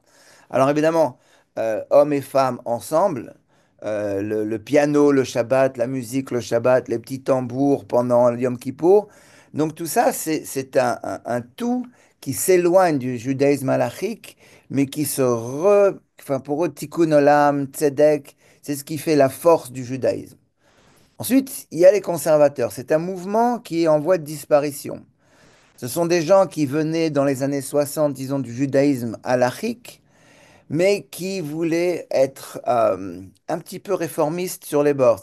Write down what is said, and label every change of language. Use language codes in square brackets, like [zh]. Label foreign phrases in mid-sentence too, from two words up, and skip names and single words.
[fr] Alors évidemment, hommes et femmes ensemble, le piano, le Shabbat, la musique, le Shabbat, les petits tambours pendant le Yom Kippour. Donc tout ça, c'est un tout qui s'éloigne du judaïsme halachique, mais enfin pour eux, [he] תיקון עולם, צדק, [fr] c'est ce qui fait la force du judaïsme. Ensuite, il y a les conservateurs. C'est un mouvement qui est en voie de disparition. Ce sont des gens qui venaient dans les années 60, disons, du judaïsme halachique, mais qui voulaient être un petit peu réformistes sur les bords.